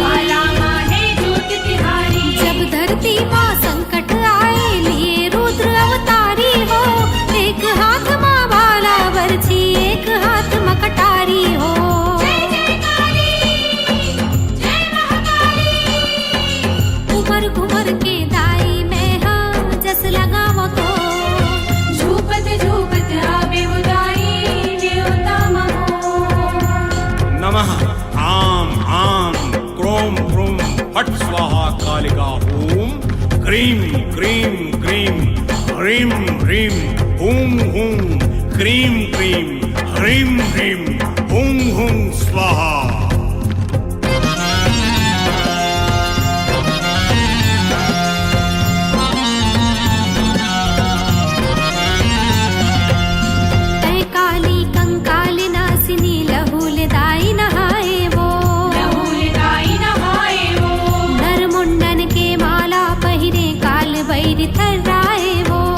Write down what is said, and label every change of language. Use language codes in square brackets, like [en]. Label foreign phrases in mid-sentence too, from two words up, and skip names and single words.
[hne] जब धरती माँ संकट आए लिए रुद्र अवतारी हो एक हाथ माँ भाला बरछी एक हाथ मकटारी हो उमर घुमर के दाई में हाँ जस लगावो तो झूपत झूपत आवे उदाई देवता महो [sa] नमः आम आम क्रोम क्रूम फट स्वाहा कालिका हूं क्रीं क्रीं क्रीं ह्रीं ह्रीं हूं हूं क्रीं क्रीं ह्रीं ह्रीं हूं हूं स्वाहा। [hne] तय काली कंकाल नासिनी लहूल दाई नहाए वो नर मुंडन के माला पहिरे काल बैर थर्राए वो